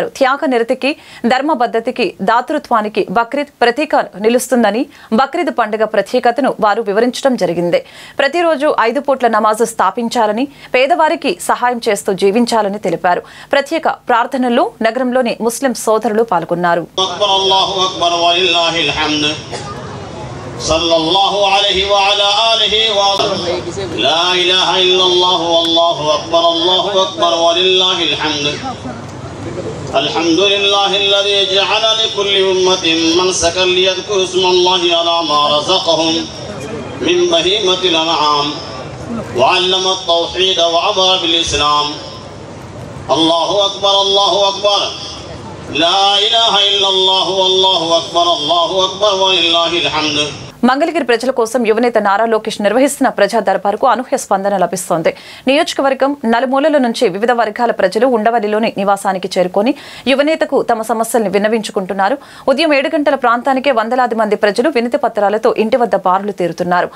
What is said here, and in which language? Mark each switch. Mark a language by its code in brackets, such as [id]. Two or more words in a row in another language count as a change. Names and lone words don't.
[te] త్యాగ నిరతికి, ధర్మ బద్ధతికి, దాతృత్వానికి బక్రీద్ ప్రతీక నిలుస్తుందని, బక్రీద్ పండుగ ప్రత్యేకతను వారు వివరించడం జరిగింది. ప్రతిరోజు 5 పూట్ల నమాజు స్థాపించాలని, పేదవారికి సహాయం చేస్తూ జీవించాలని తెలిపారు. ప్రత్యేక ప్రార్థనల్లో నగరంలోని ముస్లిం సోదరులు పాల్గొన్నారు. [ar] صلى الله عليه وعلى آله وصحبه لا إله إلا الله والله أكبر الله أكبر ولله الحمد. الحمد لله الذي جعل لكل أمة منسكا ليذكروا اسم الله على ما رزقهم من بهيمة الأنعام وعلم التوحيد وأمر بالإسلام. الله أكبر الله أكبر لا إله إلا الله والله أكبر الله أكبر ولله الحمد. [te] మంగళగిరి ప్రజల కోసం యువనేత నారా లోకేష్ నిర్వహిస్తున్న ప్రజా దర్బారుకు అనూహ్య స్పందన లభిస్తోంది. నియోజకవర్గం నలుమూలల నుంచి వివిధ వర్గాల ప్రజలు ఉండవల్లిలోని నివాసానికి చేరుకొని యువనేతకు తమ సమస్యల్ని విన్నవించుకుంటున్నారు. ఉదయం 7 గంటల ప్రాంతానికే వందలాది మంది ప్రజలు వినతి పత్రాలతో ఇంటి వద్ద బారులు తీరుతున్నారు.